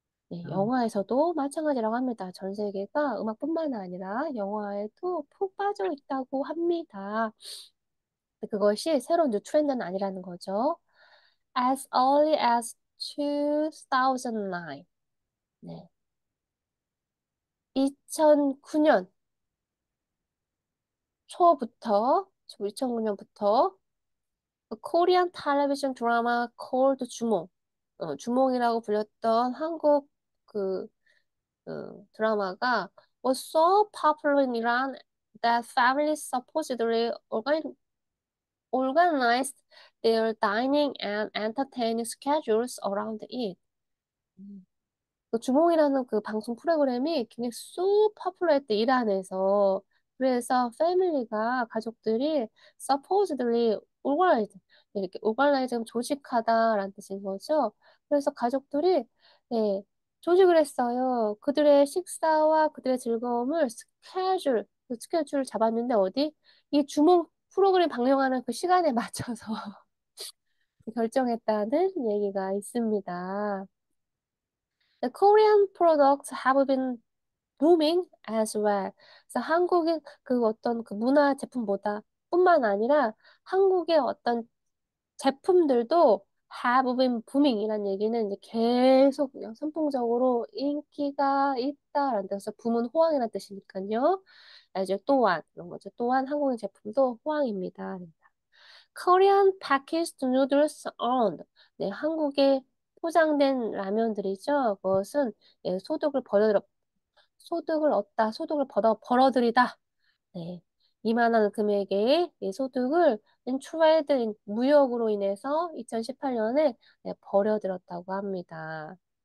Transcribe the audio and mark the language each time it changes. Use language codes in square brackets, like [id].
[ko] 네, 어, 영화에서도 마찬가지라고 합니다. 전 세계가 음악뿐만 아니라 영화에도 푹 빠져 있다고 합니다. 그것이 새로운 뉴 트렌드는 아니라는 거죠. [en] As early as [ko] 2009. 네. 2009년 초부터, 2009년부터 [en] Korean television drama called 주몽, [ko] 주몽이라고 불렸던 한국 그, 드라마가 [en] was so popular in Iran that families supposedly organized their dining and entertaining schedules around it. [ko] 그 주몽이라는 그 방송 프로그램이 굉장히 [en] 쏘 파퓰러했대, [ko] 이란에서. 그래서 패밀리가, 가족들이 [en] supposedly organized, [ko] 이렇게 organize면 조직하다라는 뜻인 거죠. 그래서 가족들이, 네, 조직을 했어요. 그들의 식사와 그들의 즐거움을 그 스케줄을 잡았는데, 어디? 이 주몽 프로그램 방영하는 그 시간에 맞춰서 결정했다는 얘기가 있습니다. [en] The Korean products have been booming as well. [ko] 그래서 한국의 그 어떤 그 문화 제품보다 뿐만 아니라 한국의 어떤 제품들도 [en] have been booming [ko] 이라는 얘기는 이제 계속 그냥 선풍적으로 인기가 있다라는 뜻에서 붐은 호황이라는 뜻이니까요. 이제 또한 이런 거죠. 또한 한국의 제품도 호황입니다. [en] Korean packaged noodles on. [ko] 네, 한국의 포장된 라면들이죠. 그것은 예, 소득을 얻다, 벌어들이다. 네, 이만한 금액의 이 소득을 트레이드, 무역으로 인해서 2018년에 네, 벌어들였다고 합니다.